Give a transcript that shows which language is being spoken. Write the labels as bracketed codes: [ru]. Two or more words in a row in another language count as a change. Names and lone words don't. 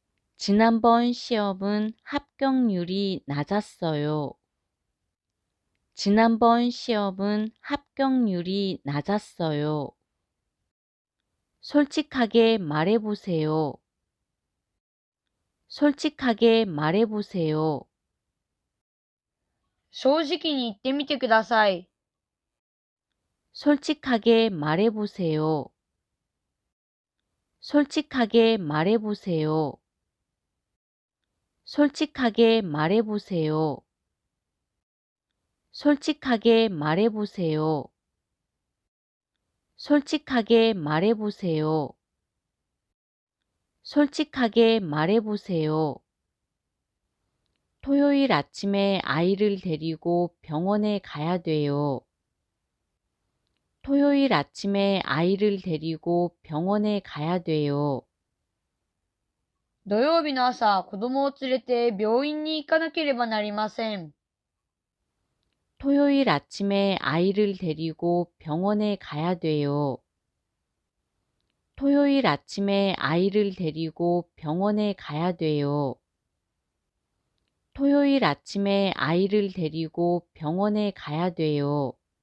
[ko] 지난번 시험은 합격률이 낮았어요. 지난번 시험은 합격률이 낮았어요. 솔직하게 말해보세요. 솔직하게 말해보세요. [ja] 正直に言ってみてください。 [ko] 솔직하게 말해보세요. 솔직하게 말해보세요. 솔직하게 말해보세요. 솔직하게 말해보세요. 솔직하게 말해보세요. 솔직하게 말해보세요. 토요일 아침에 아이를 데리고 병원에 가야 돼요. 토요일 아침에 아이를 데리고 병원에 가야 돼요. [ja] 土曜日の朝、子供を連れて病院に行かなければなりません。 [ko] 토요일 아침에 아이를 데리고 병원에 가야 돼요. 토요일 아침에 아이를 데리고 병원에 가야 돼요. 토요일 아침에 아이를 데리고 병원에 가야 돼요.